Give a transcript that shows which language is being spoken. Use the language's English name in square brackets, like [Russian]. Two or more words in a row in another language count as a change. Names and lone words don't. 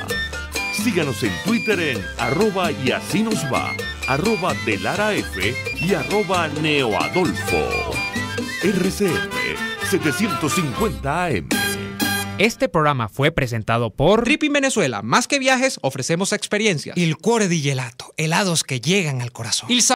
[Spanish] Síganos en Twitter en @y así nos va, @delaraf y @neoadolfo. RCF 750 AM. Este programa fue presentado por Tripping Venezuela. Más que viajes, ofrecemos experiencias. Il cuore di gelato, helados que llegan al corazón.